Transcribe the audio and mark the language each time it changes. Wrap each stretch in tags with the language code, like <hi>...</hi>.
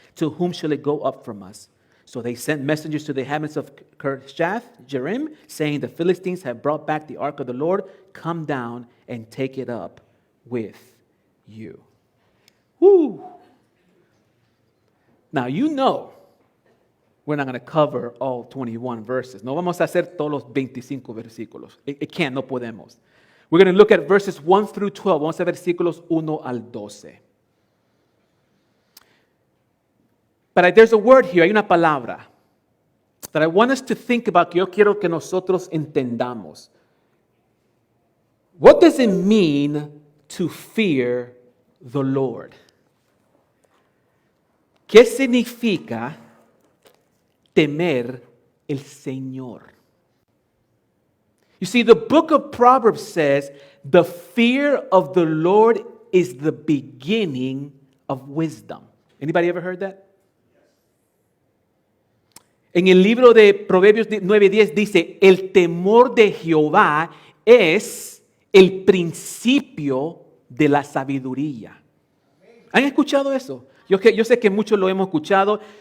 <en>To whom shall it go up from us? So they sent messengers to the inhabitants of Kirjath Jearim, saying, the Philistines have brought back the ark of the Lord. Come down and take it up with you. Woo! Now, you know, we're not going to cover all 21 verses.</en> <es>No vamos a hacer todos los 25 versículos.</es> <en>It can't,</en> <es>no podemos.</es> <en>We're going to look at verses 1 through 12.</en> <es>Vamos a ver versículos 1 al 12. But there's a word here, hay una palabra that I want us to think about, que yo quiero que nosotros entendamos.</es> <en>What does it mean to fear the Lord?</en> <es>¿Qué significa temer el Señor?</es> <en>You see, the book of Proverbs says, the fear of the Lord is the beginning of wisdom. Anybody ever heard that?</en> <es>En el libro de Proverbios 9:10 dice, el temor de Jehová es el principio de la sabiduría. ¿Han escuchado eso? Yo sé que muchos lo hemos escuchado.</es>